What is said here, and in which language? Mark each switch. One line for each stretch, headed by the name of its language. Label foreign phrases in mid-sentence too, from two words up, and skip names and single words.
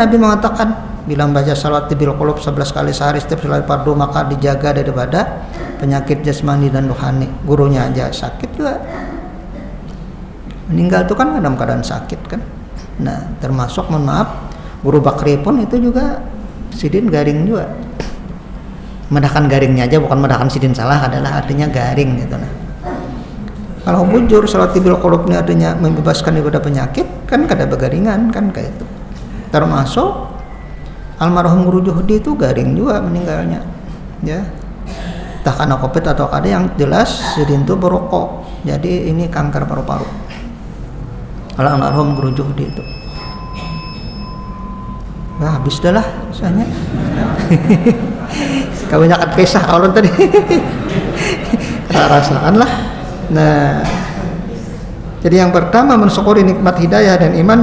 Indonesian: Nabi mengatakan bila membaca Salawat Tibbul Qulub 11 kali sehari setiap salat fardu maka dijaga daripada penyakit jasmani dan rohani. Gurunya aja sakit juga. Meninggal itu kan dalam keadaan sakit kan.
Banjar: Nah, termasuk mohon maaf Guru Bakri pun itu juga sidin garing juga. Medahkan garingnya aja, bukan medahkan sidin salah, adalah artinya garing gitu. Nah, kalau bujur Salawat Tibbul Qulub ini artinya membebaskan daripada penyakit, kan kada begaringan kan kayak itu. Termasuk almarhum Guru Juhdi itu garing juga meninggalnya, ya. Entah karena COVID atau kada, yang jelas sidin itu berokok.
Indonesian: Jadi ini kanker paru-paru. Kalau almarhum Guru Juhdi itu, nah habis dah lah misalnya. Kebanyakan kisah orang tadi. Rasakan lah. Nah, jadi yang pertama mensyukuri nikmat hidayah dan iman.